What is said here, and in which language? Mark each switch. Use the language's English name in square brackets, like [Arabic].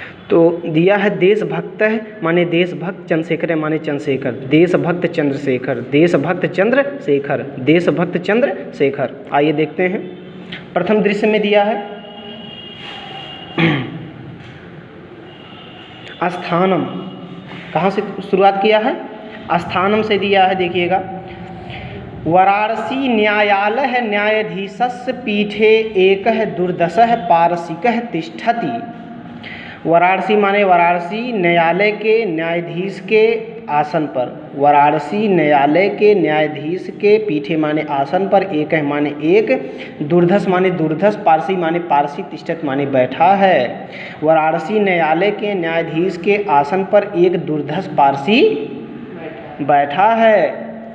[Hindi] तो दिया है देशभक्त माने देशभक्त, चंद्रशेखर माने चंद्रशेखर, देशभक्त चंद्रशेखर, देशभक्त चंद्रशेखर, देशभक्त चंद्रशेखर। आइए देखते हैं। प्रथम दृश्य में दिया है स्थानम। कहाँ से शुरुआत किया है? स्थानम से दिया है। [Sanskrit] देखिएगा, वाराणसी न्यायालय न्यायाधीशस्य पीठे एकः दुर्दशः पारसिकः तिष्ठति। [Hindi] वाराणसी माने वाराणसी, न्यायालय के न्यायाधीश के आसन पर। वाराणसी न्यायालय के न्यायाधीश के पीठे माने आसन पर, एक है माने एक, दुर्धस माने दुर्धस, पारसी माने पारसी, तिष्ठत माने बैठा है। वाराणसी न्यायालय के न्यायाधीश के आसन पर एक दुर्धस पारसी बैठा है।